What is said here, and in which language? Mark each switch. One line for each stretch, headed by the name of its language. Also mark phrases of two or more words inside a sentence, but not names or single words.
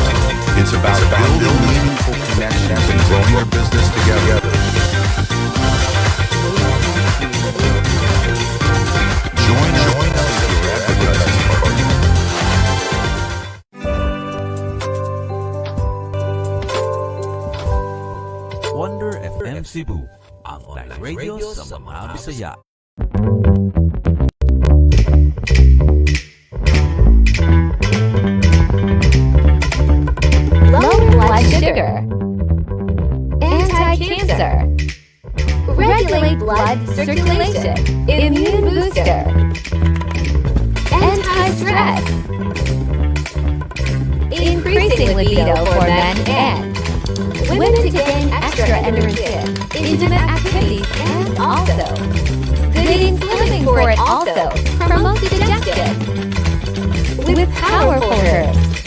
English: It's about building meaningful connections and growing your business together. Join us as your advertising partner.
Cebuano: Wonder FM Cebu, ang
English: online radio
Cebuano: sa mga Bisaya.
English: Low blood sugar, anti-cancer, regulate blood circulation, immune booster, anti-stress, increasing libido for men and women to gain extra endorphins, intimate activities, and also good in slimming for it also promotes digestion with powerful herbs.